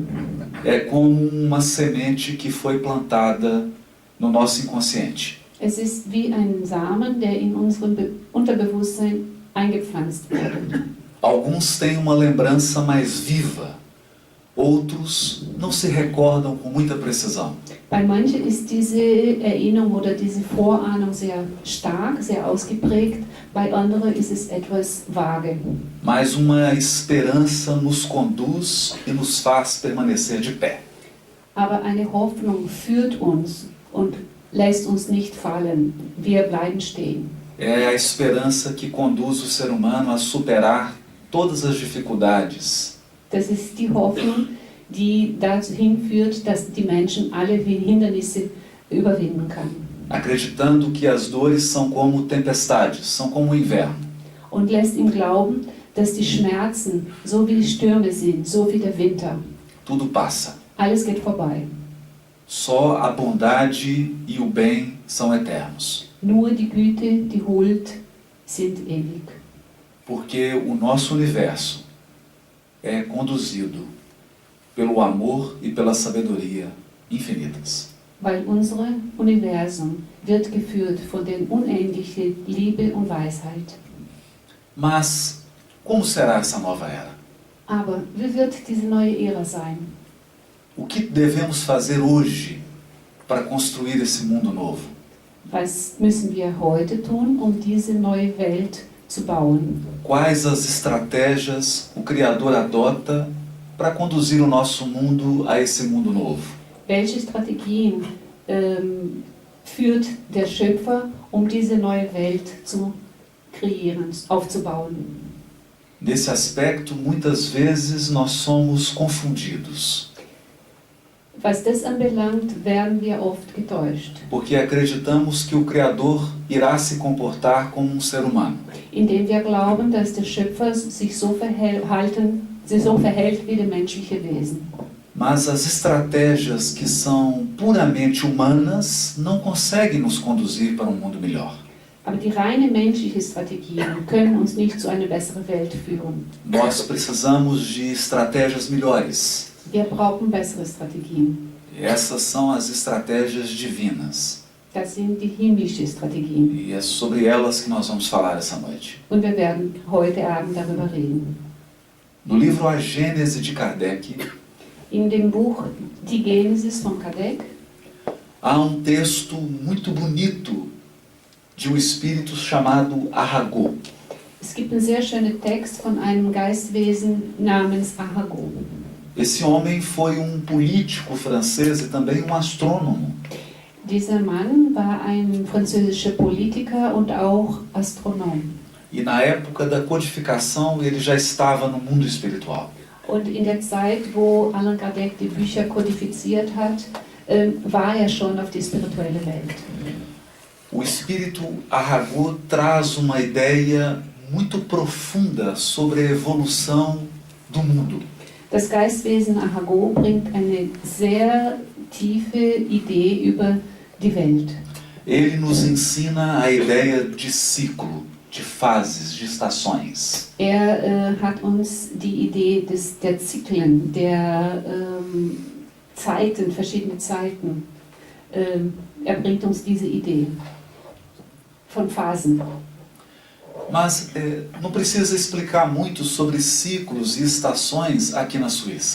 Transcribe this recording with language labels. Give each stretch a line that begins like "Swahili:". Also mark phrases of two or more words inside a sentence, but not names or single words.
Portuguese: É como uma semente que foi plantada no nosso inconsciente.
German: Es ist wie ein Samen, der in unserem Unterbewusstsein eingepflanzt wurde.
Portuguese: Alguns têm uma lembrança mais viva, outros não se recordam com muita precisão.
German: Bei manchen ist diese Erinnerung oder diese Vorahnung sehr stark, sehr ausgeprägt, bei anderen ist es etwas vage.
Portuguese: Mas uma esperança nos conduz e nos faz permanecer de pé.
German: Aber eine Hoffnung führt uns und lässt uns nicht fallen. Wir bleiben stehen.
Portuguese: É a esperança que conduz o ser humano a superar todas as dificuldades.
German: Das ist die Hoffnung, die dazu hinführt, dass die Menschen alle Hindernisse überwinden können.
Portuguese: Acreditando que as dores são como tempestades, são como o inverno.
German: Und lässt ihm glauben, dass die Schmerzen so wie die Stürme sind, so wie der Winter.
Portuguese: Tudo passa.
German: Alles geht vorbei.
Portuguese: Só a bondade e o bem são eternos.
German: Nur die Güte, die Huld sind ewig.
Portuguese: Porque o nosso universo é conduzido pelo amor e pela sabedoria infinitas.
German: Weil unser Universum wird geführt von der unendlichen Liebe und Weisheit.
Portuguese: Mas como será essa nova era?
German: Aber wie wird diese neue Ära sein?
Portuguese: O que devemos fazer hoje para construir esse mundo novo?
German: Was müssen wir heute tun, um diese neue Welt zu bauen?
Portuguese: Quais as estratégias o Criador adota para conduzir o nosso mundo a esse mundo novo?
German: Welche Strategien führt der Schöpfer, um diese neue Welt zu kreieren, aufzubauen?
Portuguese: Nesse aspecto, muitas vezes nós somos confundidos,
German: Was das anbelangt, werden wir oft getäuscht,
Portuguese: porque acreditamos que o Criador irá se comportar como um ser humano.
German: indem wir glauben, dass der Schöpfer sich so verhält wie das menschliche Wesen.
Portuguese: Mas as estratégias que são puramente humanas não conseguem nos conduzir para um mundo melhor.
German: Aber die reine menschliche Strategien können uns nicht zu einer besseren Welt führen.
Portuguese: Nós precisamos de estratégias melhores.
German: Wir brauchen bessere Strategien.
Portuguese: Essas são as estratégias divinas.
German: Das sind die himmlischen Strategien.
Portuguese: E é sobre elas que nós vamos falar essa noite.
German: Und wir werden heute Abend darüber reden.
Portuguese: No livro A Gênese de Kardec,
German: In dem Buch Die Genesis von Kardec
Portuguese: há um texto muito bonito de um espírito chamado Arago.
German: Es gibt einen sehr schönen Text von einem Geistwesen namens Arago.
Portuguese: Esse homem foi um político francês e também um astrônomo.
German: Dieser Mann war ein französischer Politiker und auch Astronom.
Portuguese: E na época da codificação ele já estava no mundo espiritual.
German: Und in der Zeit, wo Allan Kardec die Bücher kodifiziert hat, war er schon auf die spirituelle Welt.
Portuguese: O espírito Arago traz uma ideia muito profunda sobre a evolução do mundo.
German: Das Geistwesen Arago bringt eine sehr tiefe Idee über die Welt.
Portuguese: Ele nos ensina a ideia de ciclo, de fases, de estações.
German: Hat uns die Idee der Zyklen, der Zeiten, verschiedene Zeiten. Bringt uns diese Idee von Phasen.
Portuguese: Mas não precisa explicar muito sobre ciclos e estações aqui na Suíça.